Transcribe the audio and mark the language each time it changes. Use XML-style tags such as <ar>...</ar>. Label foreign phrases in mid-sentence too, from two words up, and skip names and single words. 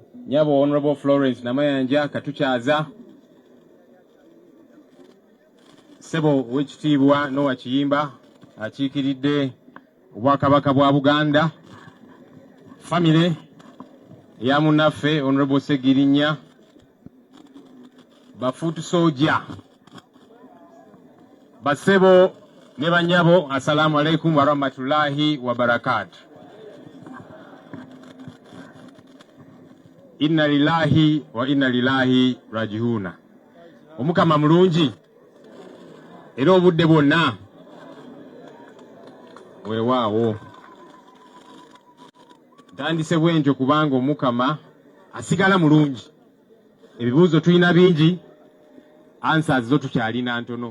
<lg>Nyabo Honorable Florence Namayanja Katukyaza, Sebo w'ekitiibwa Noah Kiyimba akiikiridde Obwakabaka bwa Buganda, family ya munnaffe Honorable Segirinya, bafuutu soja, basebo ne banyabo,</lg> <ar>السلام عليكم ورحمة الله وبركاته. إنا لله وإنا لله راجعون.</ar> <lg>Omukama mulungi era obudde bwonna weewaawo. Ntandise bwentyo kubanga Omukama asigala mulungi. Ebibuuzo tulina bingi, answers zo tukyalina ntono.</lg>